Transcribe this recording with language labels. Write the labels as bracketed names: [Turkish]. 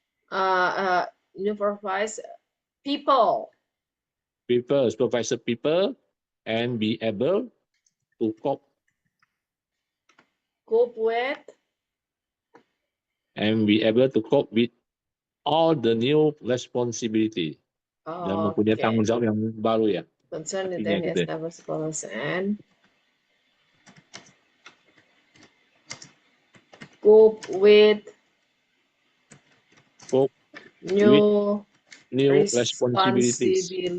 [English] Supervise people. Supervisor people, and be able to cope with. And be able to cope with all the new responsibility. [Indonesian] Dan mempunyai tanggung jawab yang baru ya. [English] Concern that he has never supervised and cope with new responsibilities.